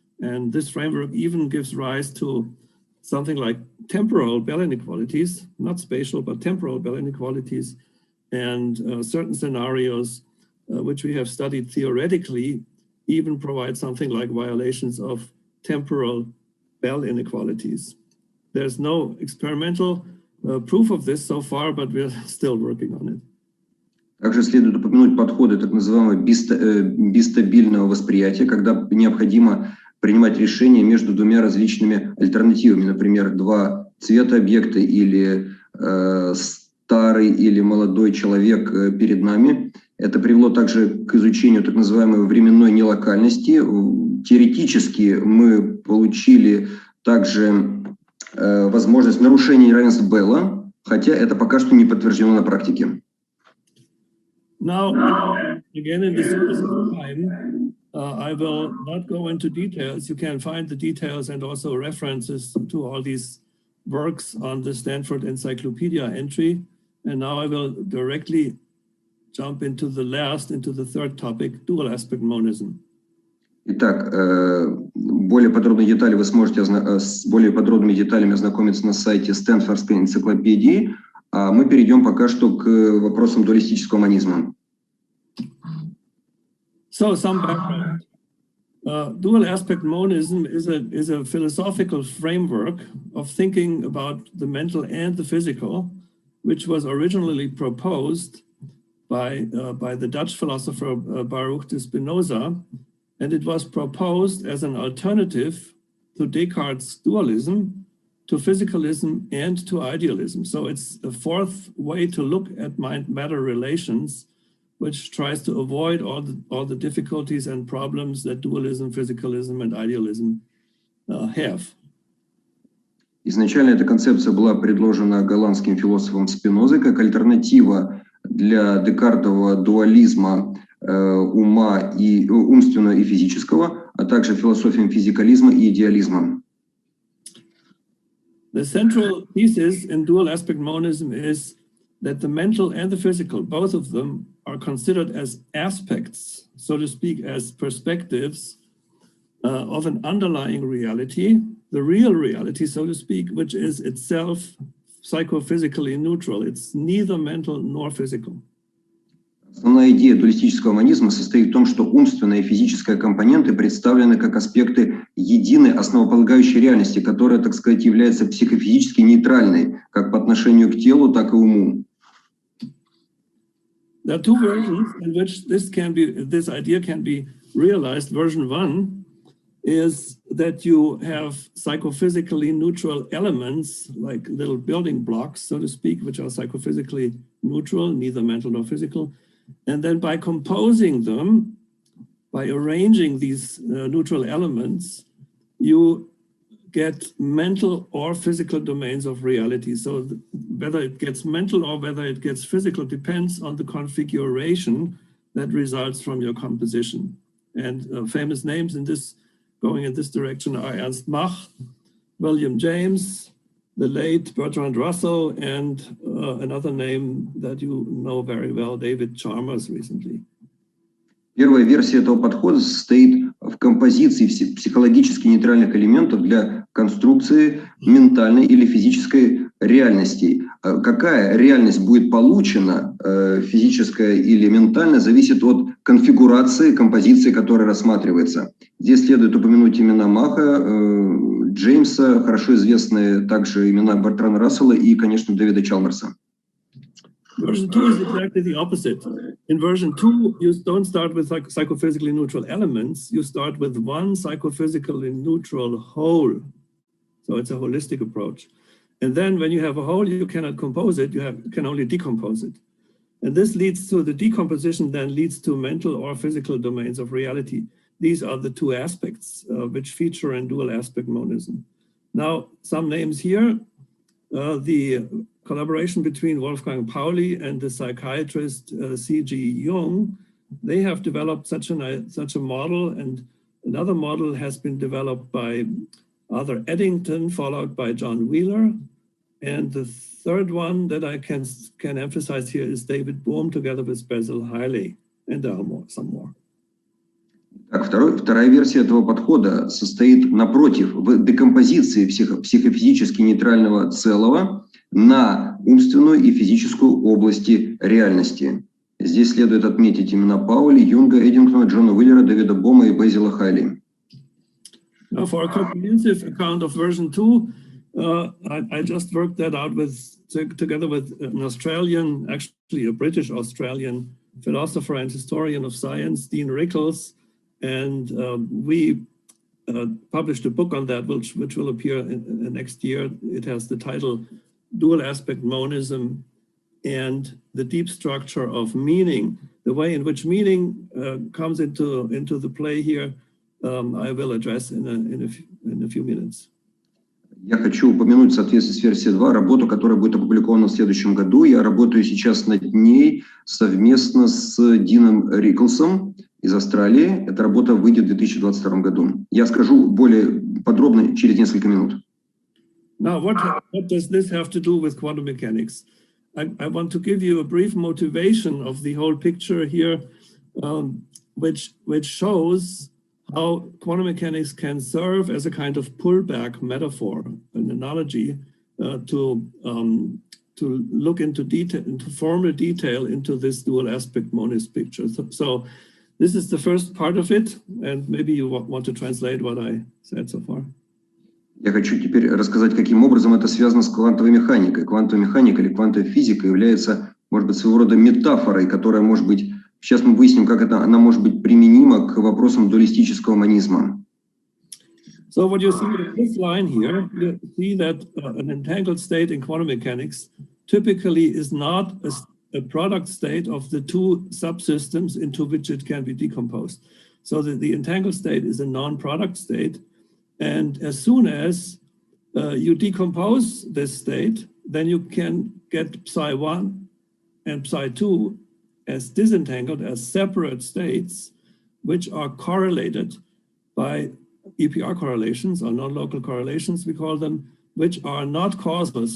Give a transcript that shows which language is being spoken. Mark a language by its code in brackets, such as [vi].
[en] And this framework even gives rise to something like temporal Bell inequalities, not spatial, but temporal Bell inequalities, and certain scenarios which we have studied theoretically even provide something like violations of temporal Bell inequalities. There's no experimental proof of this so far, but we're still working on it. [ru] Также следует упомянуть подходы так называемого бистабильного восприятия, когда необходимо принимать решения между двумя различными альтернативами, например, два цвета объекта или старый или молодой человек перед нами. Это привело также к изучению так называемой временной нелокальности. Теоретически мы получили также возможность нарушения неравенства Белла, хотя это пока что не подтверждено на практике. [en] Now, again, in this time, I will not go into details. You can find the details and also references to all these works on the Stanford Encyclopedia entry. And now I will directly jump into the third topic, dual aspect monism. [ru] Итак, более подробные детали вы сможете с более подробными деталями ознакомиться на сайте Стэнфордской энциклопедии, а мы перейдем пока что к вопросам дуалистического монизма. [en] So, some background. Dual aspect monism is a philosophical framework of thinking about the mental and the physical, which was originally proposed by the Dutch philosopher Baruch de Spinoza, and it was proposed as an alternative to Descartes' dualism, to physicalism, and to idealism. So it's a fourth way to look at mind-matter relations, which tries to avoid all the difficulties and problems that dualism, physicalism, and idealism have. [ru] Изначально эта концепция была предложена голландским философом Спинозой как альтернатива для декартового дуализма ума и умственного и физического, а также философиям физикализма и идеализма. [en] The central thesis in dual aspect monism is that the mental and the physical, both of them, are considered as aspects, so to speak, as perspectives of an underlying reality, the real reality, so to speak, which is itself psychophysically neutral. It's neither mental nor physical. [ru] Основная идея дуалистического монизма состоит в том, что умственная и физическая компоненты представлены как аспекты единой основополагающей реальности, которая, так сказать, является психофизически нейтральной, как по отношению к телу, так и уму. [en] There are two versions in which this idea can be realized. Version 1 is that you have psychophysically neutral elements, like little building blocks, so to speak, which are psychophysically neutral, neither mental nor physical. And then by composing them, by arranging these neutral elements, you get mental or physical domains of reality. So whether it gets mental or whether it gets physical depends on the configuration that results from your composition. And famous names going in this direction are Ernst Mach, William James, the late Bertrand Russell, and another name that you know very well, David Chalmers recently. [ru] Первая версия этого подхода состоит в композиции психологически нейтральных элементов для конструкции ментальной или физической реальности. какая реальность будет получена, физическая или ментальная, зависит от конфигурации композиции, которая рассматривается. Здесь следует упомянуть имена Маха, Джеймса, хорошо известные также имена Бертрана Рассела и, конечно, Дэвида Чалмерса. [en] Version 2 is exactly the opposite. In version 2, you don't start with psychophysically neutral elements, you start with one psychophysically neutral whole. So it's a holistic approach. And then when you have a whole, you cannot compose it, you can only decompose it. And this leads to the decomposition, then leads to mental or physical domains of reality. These are the two aspects which feature in dual aspect monism. Now, some names here, the collaboration between Wolfgang Pauli and the psychiatrist C.G. Jung, they have developed such a model, and another model has been developed by Arthur Eddington, followed by John Wheeler. And the third one that I can emphasize here is David Bohm together with Basil Hiley, and there are some more. [ru] Так, вторая версия этого подхода состоит, напротив, в декомпозиции психофизически нейтрального целого на умственную и физическую области реальности. Здесь следует отметить имена Паули, Юнга, Эддингтона, Джона Уиллера, Дэвида Бома и Безила Хайли. [en] Now, for a comprehensive account of version 2, I just worked that out together with an Australian, actually a British Australian philosopher and historian of science, Dean Rickles, and we published a book on that, which will appear in next year. It has the title Dual Aspect Monism and the Deep Structure of Meaning. The way in which meaning comes into the play here, I will address in a few minutes. [ru] Я хочу упомянуть в соответствии с версией 2 работу, которая будет опубликована в следующем году. Я работаю сейчас над ней совместно с Дином Риклсом из Австралии. Эта работа выйдет в 2022 году. Я скажу более подробно через несколько минут. [en] Now, what does this have to do with quantum mechanics? I want to give you a brief motivation of the whole picture here, which shows how quantum mechanics can serve as a kind of pullback metaphor, an analogy to look into detail, into formal detail into this dual aspect monist picture. So this is the first part of it, and maybe you want to translate what I said so far. [ru] Я хочу теперь рассказать, каким образом это связано с квантовой механикой. Квантовая механика или квантовая физика является, может быть, своего рода метафорой, которая может быть, сейчас мы выясним, как она может быть применима к вопросам дуалистического монизма. [en] So what you see in this line here, you see that an entangled state in quantum mechanics typically is not a product state of the two subsystems into which it can be decomposed. So the entangled state is a non-product state. And as soon as you decompose this state, then you can get psi1 and psi2 as disentangled, as separate states, which are correlated by EPR correlations or non-local correlations, we call them, which are not causal.